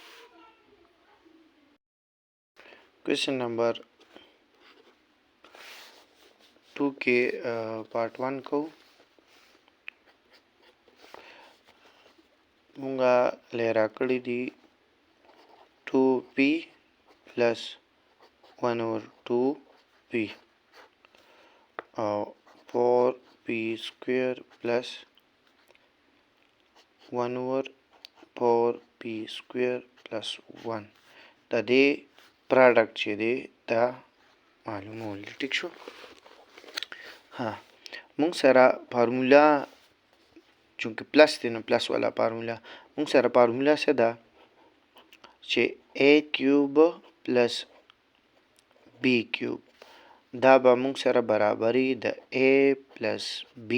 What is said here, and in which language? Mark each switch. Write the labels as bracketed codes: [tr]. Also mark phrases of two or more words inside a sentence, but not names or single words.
[en] question number 2 [ps] کې پارت 1 کوو. مونږه لیرا کړی دي 2p پلس 1/2p او [en] 4p square plus 1/4p square plus 1 [ps] د دې پروډکټ چې دی دا معلومول. ټیک شو؟ ها مونږ سره فارمولا چونکه پلس دی نو پلس والا فارمولا مونږ سره فارمولا څه ده چې [en] a cube plus b cube [ps] دا به مونږ سره برابري د [en] a plus b.